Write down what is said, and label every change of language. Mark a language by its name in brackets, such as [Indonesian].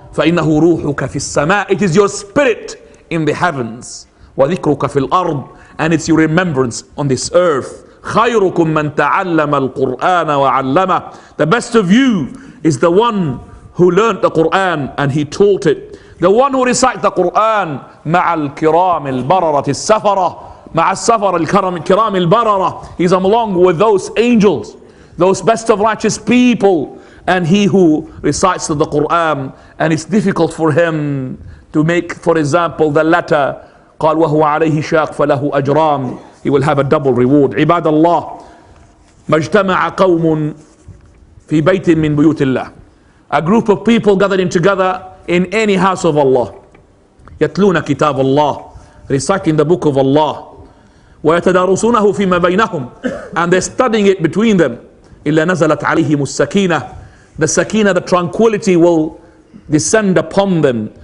[Arabic] فَإِنَّهُ رُوحُكَ فِي السَّمَاءِ. [English] It is your spirit in the heavens. [Arabic] وَذِكْرُكَ فِي الْأَرْضِ. [English] And it's your remembrance on this earth. [Arabic] خَيْرُكُمْ مَنْ تَعَلَّمَ الْقُرْآنَ وَعَلَّمَهُ. [English] The best of you is the one who learned the Qur'an and he taught it. The one who recites the Qur'an [Arabic] مع الكرام البررة السفرة مع السفر الكرام البررة. [English] He's along with those angels, those best of righteous people. And he who recites the Qur'an and it's difficult for him to make, for example, the letter [Arabic] قال وهو عليه شاق فله أجران. [English] He will have a double reward. [Arabic] عباد الله ما اجتمع قوم في بيت من بيوت الله. [English] A group of people gathering together in any house of Allah. [Arabic] يتلون كتاب الله. [English] Reciting the book of Allah. [Arabic] ويتدارسونه فيما بينهم. [English] And they're studying it between them. [Arabic] إلا نزلت عليهم السكينة. [English] The sakina, the tranquility will descend upon them.